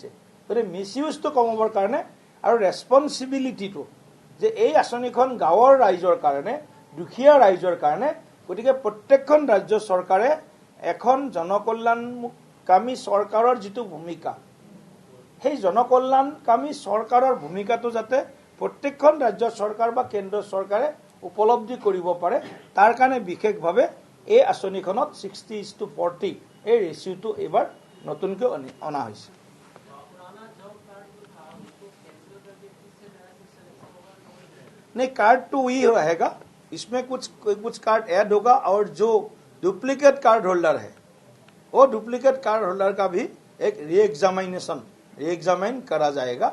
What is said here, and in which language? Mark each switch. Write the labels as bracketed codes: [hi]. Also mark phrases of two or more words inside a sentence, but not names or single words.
[as] গতিকে মিছ ইউজটো কমাবৰ কাৰণে আৰু ৰেছপনচিবিলিটিটো যে এই আঁচনিখন গাঁৱৰ ৰাইজৰ কাৰণে, দুখীয়া ৰাইজৰ কাৰণে, গতিকে প্ৰত্যেকখন ৰাজ্য চৰকাৰে এখন জনকল্যাণকামী চৰকাৰৰ যিটো ভূমিকা, সেই জনকল্যাণকামী চৰকাৰৰ ভূমিকাটো যাতে প্ৰত্যেকখন ৰাজ্য চৰকাৰ বা কেন্দ্ৰ চৰকাৰে উপলব্ধি কৰিব পাৰে, তাৰ কাৰণে বিশেষভাৱে এই আঁচনিখনত 60:40 এই ৰেচিঅ'টো এইবাৰ নতুনকৈ অনা হৈছে। [hi] नहीं, कार्ड तो वही रहेगा इसमें कुछ [en] card add [hi] होगा और जो [en] duplicate card holder [hi] है वो [en] duplicate card holder [hi] का भी एक रीएग्जामाइन करा जाएगा।